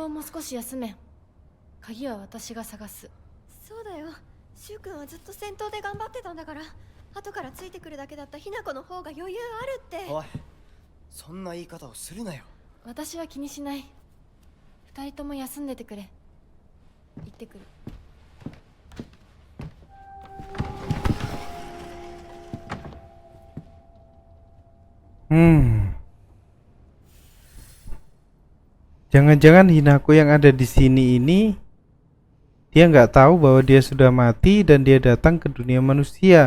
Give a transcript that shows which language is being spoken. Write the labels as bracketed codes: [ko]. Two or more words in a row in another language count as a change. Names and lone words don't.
[ja] 棒も少し休め。鍵は私が探す。そうだよ。シュウ君はずっと戦闘で頑張ってたんだから。後からついてくるだけだったヒナコの方が余裕あるって。おい、そんな言い方をするなよ。私は気にしない。二人とも休んでてくれ。行ってくる。 [id] Jangan-jangan Hinako yang ada di sini ini dia nggak tahu bahwa dia sudah mati dan dia datang ke dunia manusia.